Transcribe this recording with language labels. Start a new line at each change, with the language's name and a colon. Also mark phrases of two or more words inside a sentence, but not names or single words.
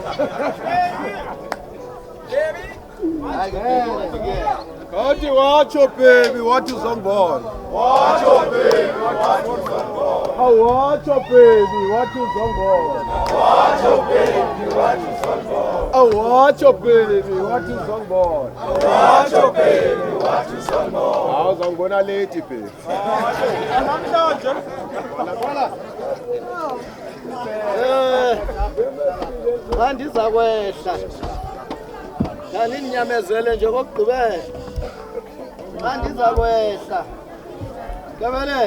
Zulu: Kathi watsho baby wathi uzongibona. Watsho baby wathi uzongibona. Awatsho baby wathi uzongibona. Watsho baby wathi uzongibona. Oh, watsho baby, wathi uzongibona. Watsho baby, wathi uzongibona. Hawu uzongibona
English: late baby.
Zulu: Namhlanje.
Xhosa: Andiza kwehla. Kanti ninyamezele nje kokugqibela. Andiza kwehla. Kebele.